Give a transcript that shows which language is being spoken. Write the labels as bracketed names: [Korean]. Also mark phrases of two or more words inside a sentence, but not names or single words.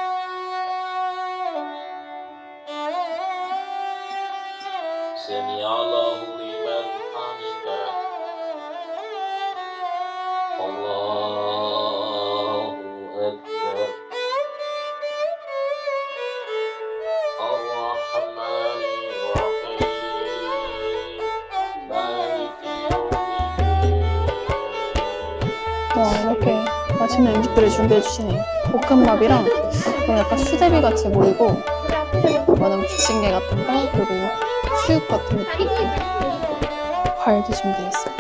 [Arabic] سمع الله لمن حمده الله أكبر الرحمن الرحيم مالك يوم الدين [Korean] 와, 이렇게 맛있는 음식들을 준비해 주시네요. 볶음밥이랑 그리고 약간 수제비 같이 보이고 이거는 부침개 같은 거 그리고 수육 같은 것도 있고 과일도 준비했습니다.